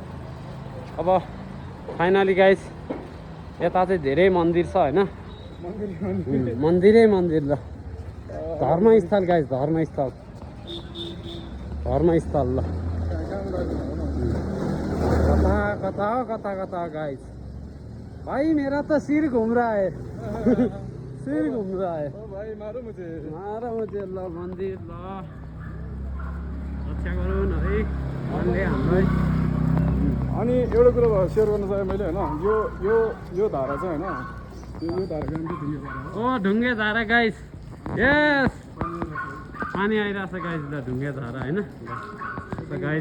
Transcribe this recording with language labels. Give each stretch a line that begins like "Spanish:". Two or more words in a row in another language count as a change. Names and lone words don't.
Nepali: अब
English: finally guys
Nepali: यता चाहिँ धेरै मन्दिर छ होइन, मन्दिरै मन्दिर ल, धर्मस्थल गाइस, धर्मस्थल ल। कता कता गाइस,
Hindi: भाई मेरा तो सिर घूम रहा है। सिर घूम रहा है भाइ, मारो मुझे
Nepali: ल मन्दिर ल, रक्षा गरौँ न है भन्ने हामीलाई। अनि एउटा कुरो सेयर गर्न चाहेँ मैले होइन, यो धारा चाहिँ होइन, यो धाराको नाम चाहिँ ढुङ्गे धारा हो। ढुङ्गे धारा गाइस, यस पानी आइरहेछ गाइस ल, ढुङ्गे धारा होइन गाइस।